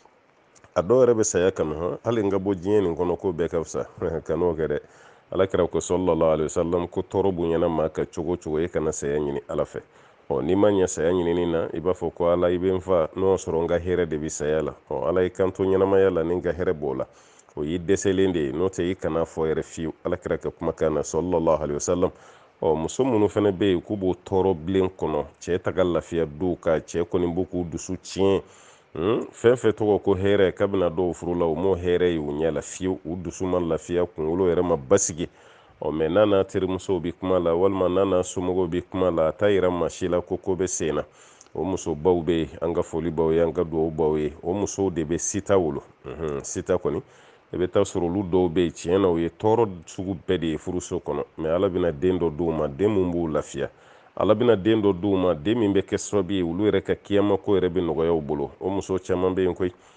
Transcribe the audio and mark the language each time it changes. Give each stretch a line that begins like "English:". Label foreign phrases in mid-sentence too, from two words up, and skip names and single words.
Bambara: a dɔw yɛrɛ be saya kanu hali n ka bɔ diɲɛ nin kɔnɔ ko bɛɛ ka fisa kan'o kɛ dɛ alakira ko
Arabic: صلى الله عليه وسلم
Bambara: ko tɔɔrɔ bonyana maa ka cogo cogo e kana saya ɲini ala fɛ ni ma ɲɛ saya ɲinini na i b'a fɔ ko ala i be n fa n'o sɔrɔ n ka hɛrɛ de bi saya la ala i kanto ɲɛnamaya la ni n ka hɛrɛ b'o la o y'i dɛsɛlen de ye n'o tɛ i kana fɔ yɛrɛ fiyewu alakira ka kumakan na
Arabic: صلى الله عليه وسلم
Bambara: muso minnu fɛnɛ be yen k'u b'o tɔɔrɔ bilen kɔnɔ cɛ taga lafiya du ka cɛ kɔni b'u k'u dusu tiɲɛ fɛn fɛn tɔgɔ ko hɛrɛ kabina dɔw furu la o m'o hɛrɛ ye u ɲɛ la fiyewu u dusu ma lafiya kunkolo yɛrɛ ma basigi mɛ n'a n'a terimusow bi kuma la walima n'a n'a somɔgɔw bi kuma la a t'a yira maa si la ko ko bɛ sen na o muso baw be yen an ka foli baw ye an ka duwawu baw ye o musow de bɛ sita wolo sita kɔni i bɛ taa sɔrɔ olu dɔw bɛ yen tiɲɛ na o ye tɔɔrɔ sugu bɛɛ de ye furuso kɔnɔ mɛ ala bɛna den dɔ d'u ma den mun b'u lafiya ala bɛna den dɔ d'u ma den min bɛ kɛ sababu ye olu yɛrɛ ka kiyama ko yɛrɛ bɛ nɔgɔya u bolo o muso caman bɛ yen koyi